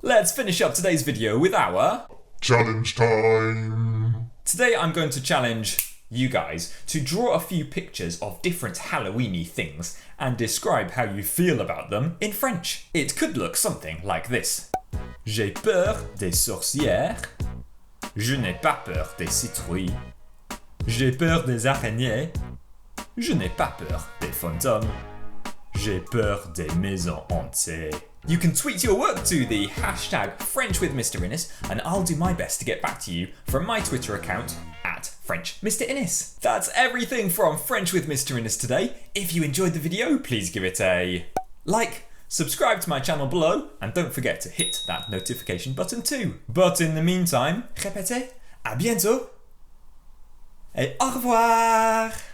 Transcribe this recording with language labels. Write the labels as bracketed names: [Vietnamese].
[English] Let's finish up today's video with our challenge time. Today I'm going to challenge you guys to draw a few pictures of different Halloweeny things and describe how you feel about them in French. It could look something like this. [French] J'ai peur des sorcières. Je n'ai pas peur des citrouilles. J'ai peur des araignées. Je n'ai pas peur des fantômes. J'ai peur des maisons hantées. [English] You can tweet your work to the hashtag FrenchWithMrInnes, and I'll do my best to get back to you from my Twitter account at FrenchMrInnes. That's everything from French with Mr. Innes today. If you enjoyed the video, please give it a like, subscribe to my channel below, and don't forget to hit that notification button too. But in the meantime, [French] répétez, à bientôt, et au revoir!